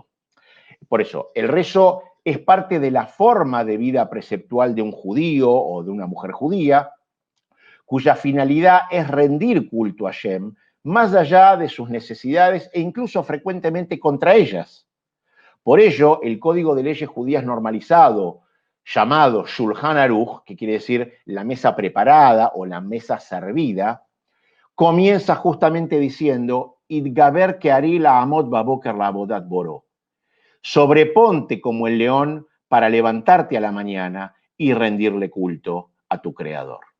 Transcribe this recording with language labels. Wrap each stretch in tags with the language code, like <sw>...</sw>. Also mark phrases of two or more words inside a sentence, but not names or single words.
<es>Por eso, el rezo es parte de la forma de vida preceptual de un judío o de una mujer judía, cuya finalidad es rendir culto a Hashem, más allá de sus necesidades e incluso frecuentemente contra ellas. Por ello, el Código de Leyes Judías normalizado, llamado Shulchan Aruch, que quiere decir la mesa preparada o la mesa servida, comienza justamente diciendo,</es> <he>יתגבר כארי לעמוד בבוקר לעבודת בוראו.</he> <es>Sobreponte como el león para levantarte a la mañana y rendirle culto a tu Creador.</es>